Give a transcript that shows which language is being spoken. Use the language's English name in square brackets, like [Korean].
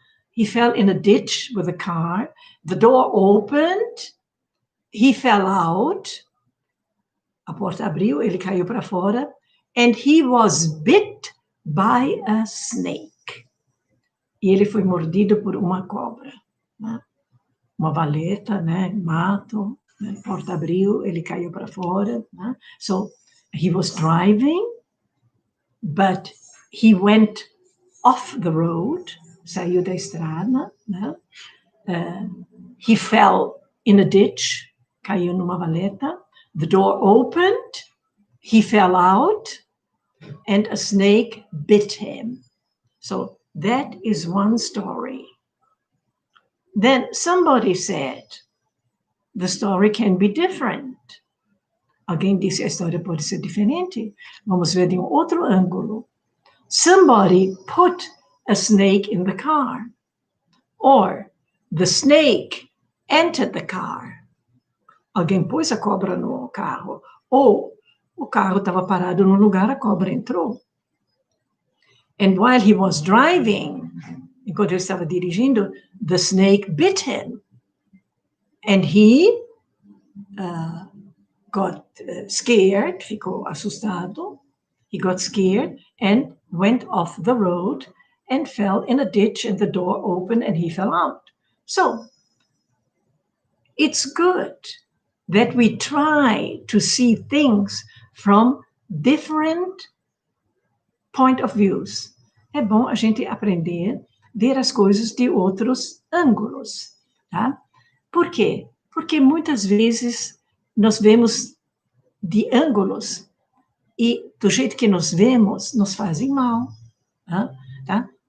[English] He fell in a ditch with a car, the door opened, he fell out, [Portuguese] a porta abriu, ele caiu para fora, [English] and he was bit by a snake. [Portuguese] E ele foi mordido por uma cobra, né? Uma valeta, né? Mato, né? Porta abriu, ele caiu para fora, né? [English] So, he was driving, but he went off the road, [Portuguese] saiu da estrada, né? [English] He fell in a ditch, [Portuguese] caiu numa valeta, [English] the door opened, he fell out, and a snake bit him. So that is one story. Then somebody said, the story can be different. [Portuguese] Alguém disse a história pode ser diferente. Vamos ver de um outro ângulo. [English] Somebody put a snake in the car. Or, the snake entered the car. [Portuguese] Alguém pôs a cobra no carro. Ou, o carro estava parado num lugar, a cobra entrou. [English] And while he was driving, [Portuguese] enquanto ele estava dirigindo, [English] the snake bit him. And he got scared, [Portuguese] ficou assustado. [English] He got scared and went off the road and fell in a ditch, and the door opened and he fell out. So, it's good that we try to see things from different point of views. [Portuguese] É bom a gente aprender a ver as coisas de outros ângulos, tá? Por quê? Porque muitas vezes nós vemos de ângulos e do jeito que nos vemos, nos fazem mal, tá?